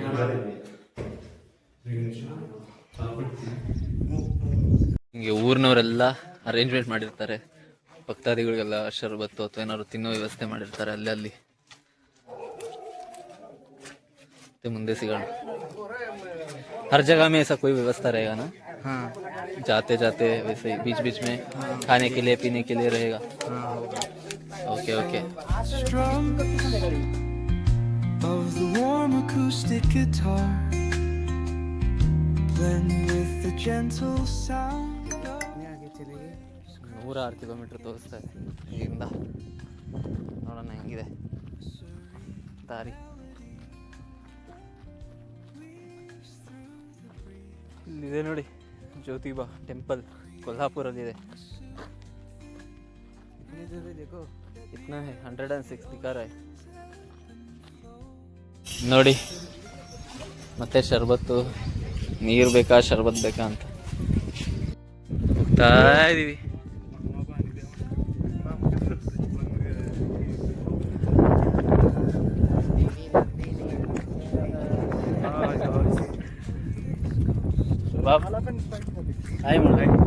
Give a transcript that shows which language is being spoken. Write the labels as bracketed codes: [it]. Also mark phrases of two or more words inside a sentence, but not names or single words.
[kn] ಹಿಂಗೆ ಊರಿನವರೆಲ್ಲ ಅರೇಂಜ್ಮೆಂಟ್ ಮಾಡಿರ್ತಾರೆ, ಭಕ್ತಾದಿಗಳಿಗೆಲ್ಲ ಶರ್ಬತ್ತು ಅಥವಾ ಏನಾದ್ರು ತಿನ್ನೋ ವ್ಯವಸ್ಥೆ ಮಾಡಿರ್ತಾರೆ ಅಲ್ಲಿ. ಮತ್ತೆ ಮುಂದೆ ಸಿಗೋಣ. [hi] हर जगह में ऐसा कोई व्यवस्था रहेगा ना? हाँ जाते जाते वैसे ही बीच बीच में खाने के लिए पीने के लिए रहेगा? हाँ [en] ओके ओके. Strum of the warm acoustic guitar blend with the gentle sound of [hi] आगे चलेंगे. [kn] 106 ಕಿಲೋಮೀಟರ್ ತೋರಿಸ್ತಾ ಇದೆ ಇಲ್ಲಿಂದ. ನೋಡೋಣ ಹೆಂಗಿದೆ ದಾರಿ. ಇಲ್ಲಿದೆ ನೋಡಿ ಜ್ಯೋತಿಬಾ ಟೆಂಪಲ್, ಕೊಲ್ಹಾಪುರಲ್ಲಿದೆ. [hi] इतनी दूर है देखो. इतना है 106 दिखा रहा है. [kn] ನೋಡಿ ಮತ್ತೆ ಶರ್ಬತ್ತು, ನೀರು ಬೇಕಾ ಶರ್ಬತ್ ಬೇಕಾ ಅಂತ ಹೋಗ್ತಾ ಇದೀವಿ. ಬಾಬ್ ಹಾಯ್ ಮಾಡಿ.